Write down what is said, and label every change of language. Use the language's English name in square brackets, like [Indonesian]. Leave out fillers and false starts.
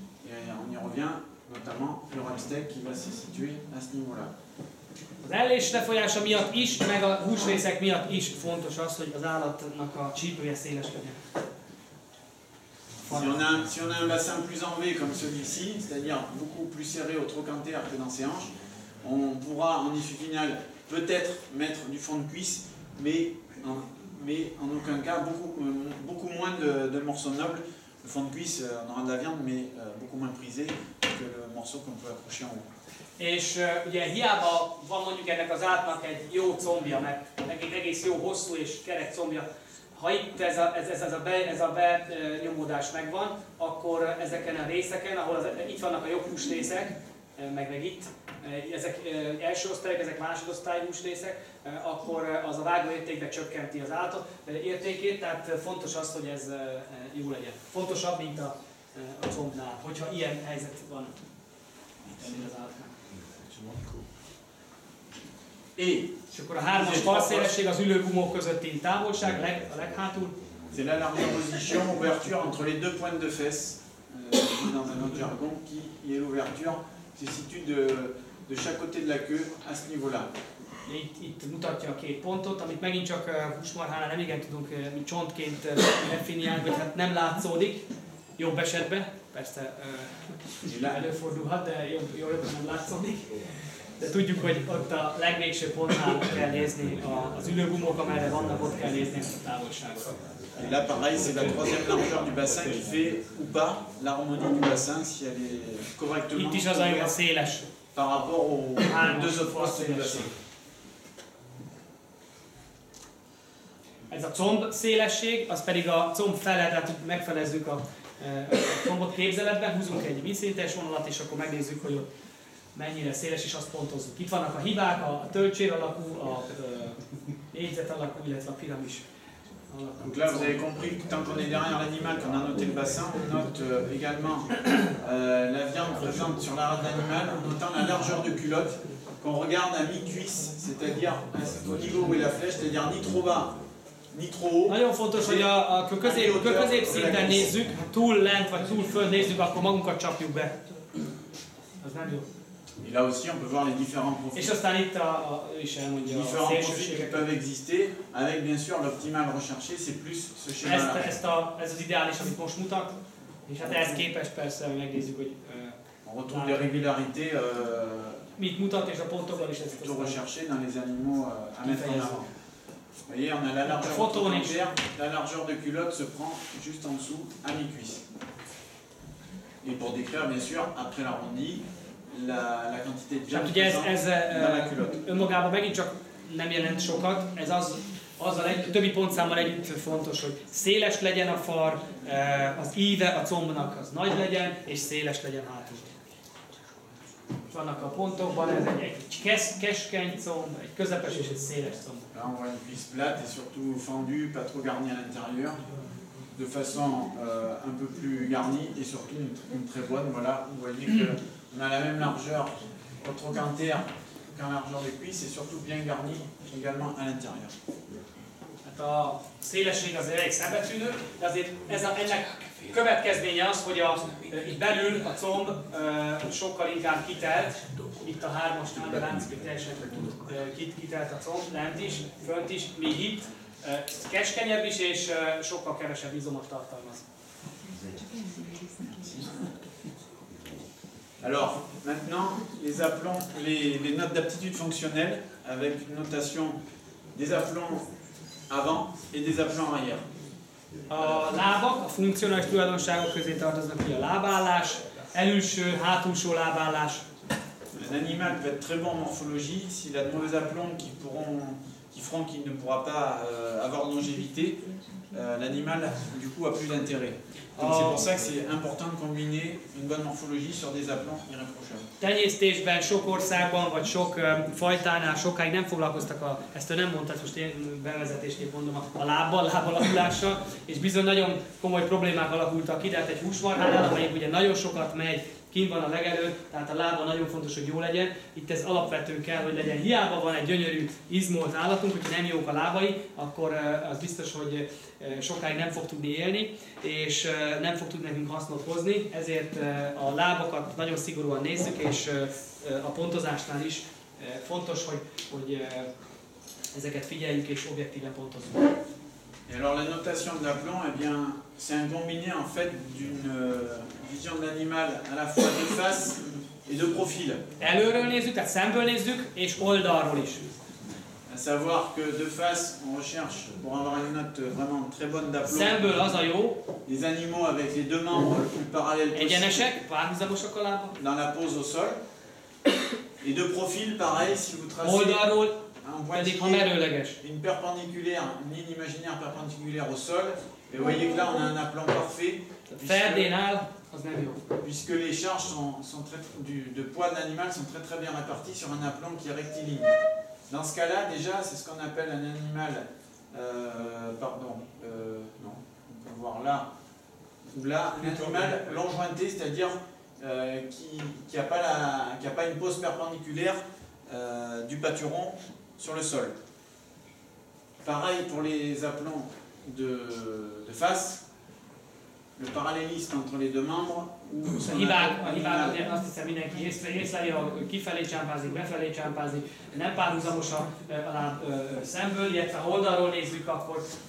[French] Et on y revient, notamment le ramsteak qui va se situer à ce niveau-là. [Hungarian] Az ellés lefolyása miatt is, meg a húsrészek miatt is fontos az, hogy az állatnak a csípője széles legyen. [French] Si on a un bassin plus enlevé comme celui-ci, c'est-à-dire beaucoup plus serré au trochanter que dans ses hanches, on pourra en issue finale peut-être mettre du fond de cuisse, mais en aucun cas beaucoup moins de morceaux nobles. Le fond de cuisse, on aura de la viande, mais beaucoup moins prisé que le morceau qu'on peut accrocher en haut. [Hungarian] És ugye hiába van mondjuk ennek az átnak egy jó combja, meg egy egész jó hosszú és kerek combja, ha itt ez a benyomódás megvan, akkor ezeken a részeken, ahol itt vannak a jobb húsrészek, meg itt, ezek első osztályok, ezek másodosztályú húsrészek, akkor az a vágóértékben csökkenti az állat értékét, tehát fontos az, hogy ez jó legyen. Fontosabb, mint a combnál, hogyha ilyen helyzet van, mint az állatnál. És akkor a 3-as falszélesség az ülőgumók közötti távolság, a leghátul. [French] C'est là la position, ouverture entre les deux pointes de fesses, dans un autre jargon, qui est l'ouverture, se situe de chaque côté de la queue à ce niveau-là. [Hungarian] Itt mutatja a 2 pontot, amit megint csak húsmarhánál nem igen tudunk csontként definiálni, vagy hát nem látszódik, jobb esetben, persze előfordulhat, de jobb nem látszódik. De tudjuk, hogy ott a legvégső pontnál kell nézni az ülőgumók, amelyre vannak, ott kell nézni ezt a távolságot. [French] Et là, pareil, c'est la 3e largeur du bassin qui fait ou pas l'harmonie du bassin, si elle est correctement [Hungarian] Itt is az a széles [French] par rapport aux 2 autres postes du bassin. [Hungarian] Ez a comb szélesség, az pedig a comb fele, tehát megfelezzük a combot képzeletben, húzunk egy vízszintes vonalat, és akkor megnézzük, hogy ott mennyire széles, és azt pontozzuk. Itt vannak a hibák, a töltsér alakú, a négyzet alakú, illetve a piramis alakú. [French] Donc là, vous avez compris que tant qu'on est derrière l'animal, qu'on a noté le bassin, on note également la viande présente sur l'arête de l'animal, en notant la largeur de culotte, qu'on regarde à mi-cuisse, c'est-à-dire au niveau où est la flèche, c'est-à-dire ni trop bas, ni trop haut. [Hungarian] Nagyon fontos, hogy a középszinten nézzük, ha túl lent vagy túl föl nézzük, akkor magunkat csapjuk be. Az nem jó. [French] Et là aussi, on peut voir les différents profils. [Hungarian] És aztán itt [French] Différents profils qui peuvent exister, avec bien sûr l'optimal recherché, c'est plus ce schéma-là. [Hungarian] Ez az ideális, amit most mutat, és hát ehhez képest persze megnézzük, hogy [French] on retrouve des régularités [Hungarian] mit mutat, és a pontokban is ezt [French] plutôt recherché dans les animaux à mettre en avant. Vous voyez, on a la largeur trochanter, la largeur de culotte se prend juste en dessous, à mi-cuisse. Et pour décrire, bien sûr, après l'arrondi, la quantité de viande présente dans la culotte. [Hungarian] Önmagában megint csak nem jelent sokat, ez azzal egy többi pontszámmal együtt fontos, hogy széles legyen a far, az íve a combnak az nagy legyen, és széles legyen hátul. Vannak a pontokban, ez egy keskeny comb, egy közepes és egy széles comb. [French] Là on voit une cuisse plate et surtout fendue, pas trop garnie à l'intérieur, de façon un peu plus garnie et surtout une très bonne. Voilà, vous voyez qu'on a la même largeur au trochanter qu'en largeur de cuisse et surtout bien garnie également à l'intérieur. [Hungarian] Hát a szélesség azért elég szembetűnő, de azért ennek következménye az, hogy itt belül a comb sokkal inkább kitelt, itt a 3-asnál látszik, hogy teljesen kitelt a comb, lent is, fönt is, míg itt keskenyebb is és sokkal kevesebb izomot tartalmaz. [French] Alors, maintenant, les aplomb, les notes d'aptitude fonctionnelle avec une notation des aplombs avant et des aplombs arrière. [Hungarian] A lábak, a funkcionális tulajdonságok közé tartoznak ki a lábállás, elülső, hátulsó lábállás. [French] Un animal peut être très bon en morphologie, s'il a de mauvais aplombs qui feront qu'il ne pourra pas avoir de longévité, l'animal du coup a plus d'intérêt. Donc c'est pour ça que c'est important de combiner une bonne morphologie sur des aplombs irréprochables. [Hungarian] Tenyésztésben sok országban, vagy sok fajtánál sokáig nem foglalkoztak ezt nem mondtad, most én bevezetésként mondom, a lábalakulással, és bizony nagyon komoly problémák alakultak ki, de hát egy húsmarhánál, amelyik ugye nagyon sokat megy, kint van a legelő, tehát a lába nagyon fontos, hogy jó legyen. Itt ez alapvető kell, hogy legyen. Hiába van egy gyönyörű, izmolt állatunk, hogyha nem jók a lábai, akkor az biztos, hogy sokáig nem fog tudni élni, és nem fog tudni nekünk hasznot hozni. Ezért a lábakat nagyon szigorúan nézzük, és a pontozásnál is fontos, hogy ezeket figyeljük és objektíven pontozzuk. [French] Et alors la notation de l'aplan, eh bien, c'est un combiné en fait d'une vision de l'animal à la fois de face et de profil. [Hungarian] Előről nézzük, tehát szemből nézzük, és oldalról is. [French] À savoir que de face, on recherche, pour avoir une note vraiment très bonne d'aplomb, [Hungarian] Szemből az a jó, [French] les animaux avec les deux membres le plus parallèles possible [Hungarian] egyenesek, párhuzamosak a lábak. [French] dans la pose au sol. Et de profil, pareil, si vous tracez [Hungarian] Oldalról [French] un [Hungarian] pedig, ha [French] pointillé, [Hungarian] merőleges. [French] une perpendiculaire, une ligne imaginaire perpendiculaire au sol, et vous voyez que là on a un aplan parfait, [Hungarian] Ferdén áll, az nem jó. [French] puisque les charges de poids de l'animal sont très bien réparties sur un aplan qui est rectiligne. Dans ce cas-là, déjà, c'est ce qu'on appelle un animal, non, on peut voir là, ou là, un animal long jointé, c'est-à-dire qui n'a pas une pose perpendiculaire du pâturon sur le sol. Pareil pour les aplomb de face, le parallélisme entre les deux membres. [Hungarian] A hibák azt hiszem mindenki észleli, hogy kifelé csámpázik, befelé csámpázik, nem párhuzamos a láb szemből, illetve ha oldalról nézzük, akkor